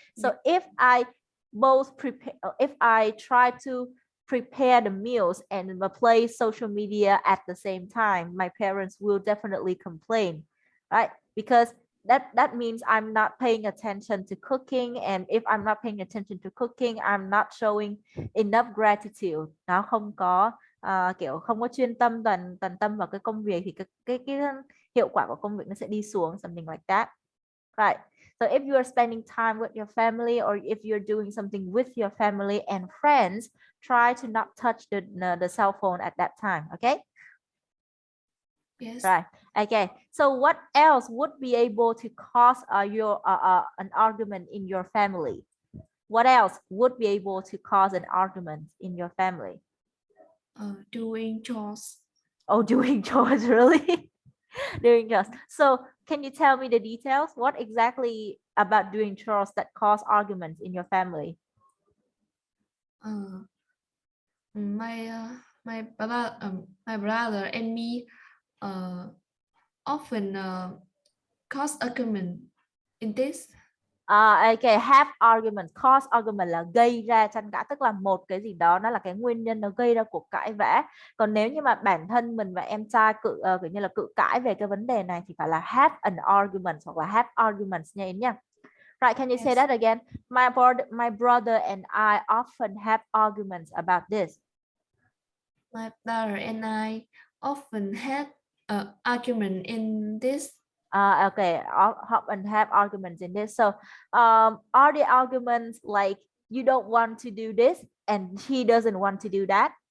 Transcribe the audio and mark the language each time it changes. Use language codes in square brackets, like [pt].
[en] So if I both prepare, if I try to prepare the meals and play social media at the same time, my parents will definitely complain, right? Because that means I'm not paying attention to cooking, and if I'm not paying attention to cooking, I'm not showing enough gratitude. [vi] Nó không có kiểu không có chuyên tâm, toàn tâm vào cái công việc, thì cái hiệu quả của công việc nó sẽ đi xuống, [en] something like that, right? So if you are spending time with your family, or if you're doing something with your family and friends, try to not touch the cell phone at that time, okay? Yes. Right. Okay. So what else would be able to cause an argument in your family? What else would be able to cause an argument in your family? Doing chores. Oh, doing chores, really? Doing chores. So can you tell me the details? What exactly about doing chores that cause arguments in your family? My brother and me often cause argument in this. Okay, have argument, cause argument [vi] là gây ra tranh cãi, tức là một cái gì đó nó là cái nguyên nhân nó gây ra cuộc cãi vã. Còn nếu như mà bản thân mình và em trai kiểu như là cự cãi về cái vấn đề này thì phải là [en] have an argument [vi] hoặc là [en] have arguments [vi] nha em nha. [en] Right, can you say Yes. that again? My brother and I often have arguments about this. My brother and I often had an argument in this. Okay, often have arguments in this. So are the arguments like you don't want to do this and he doesn't want to do that?